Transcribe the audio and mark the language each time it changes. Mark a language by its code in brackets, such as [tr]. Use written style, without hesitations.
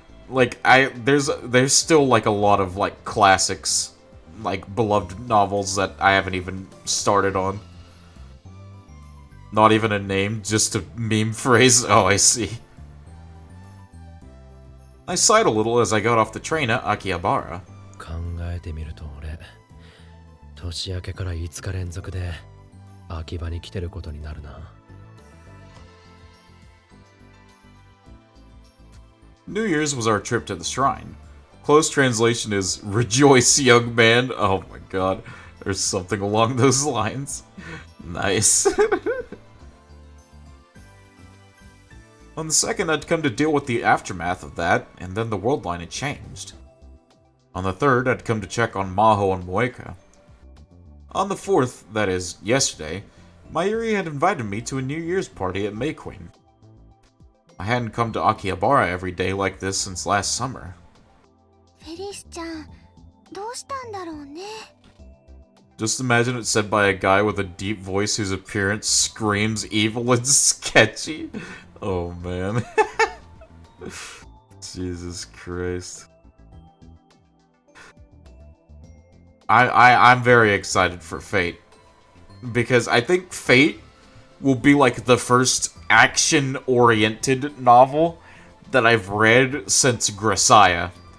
[en] Like there's still like a lot of like classics, like beloved novels that I haven't even started on. Not even a name, just a meme phrase. Oh, I see. I sighed a little as I got off the train at Akihabara. [ja] 考えてみると俺年明けから5日連続で秋葉に来てることになるな。 [en] New Year's was our trip to the shrine. Close translation is, "Rejoice, young man." Oh my god. There's something along those lines. Nice. On the second, I'd come to deal with the aftermath of that, and then the world line had changed. On the third, I'd come to check on Maho and Moeka. On the fourth, that is, yesterday, Mayuri had invited me to a New Year's party at May Queen. I hadn't come to Akihabara every day like this since last summer. [ja] フェリスちゃん、どうしたんだろうね。 [en] Just imagine it said by a guy with a deep voice whose appearance screams evil and sketchy. Oh man. Jesus Christ. I'm very excited for Fate. Because I think Fate will be like the first action-oriented novel that I've read since Grisaya.